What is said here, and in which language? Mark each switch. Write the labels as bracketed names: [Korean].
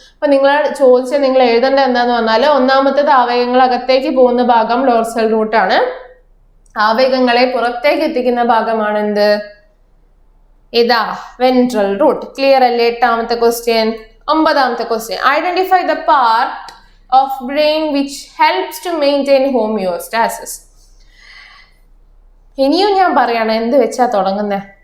[Malayalam] അപ്പൊ നിങ്ങൾ നിങ്ങൾ എഴുതേണ്ട എന്താന്ന് പറഞ്ഞാൽ, ഒന്നാമത്തേത് ആവേഗങ്ങൾ അകത്തേക്ക് പോകുന്ന ഭാഗം ഡോർസൽ റൂട്ടാണ്. ആവേഗങ്ങളെ പുറത്തേക്ക് എത്തിക്കുന്ന ഭാഗമാണ് എന്ത്? ഇതാ വെൻട്രൽ റൂട്ട്. ക്ലിയർ അല്ലേ? 8ാമത്തെ question. 9ാമത്തെ question. [English] Identify the part of brain which helps to maintain homeostasis. [Malayalam] ഇനിയും ഞാൻ പറയാണ് എന്ത് വെച്ചാ തുടങ്ങുന്നേ?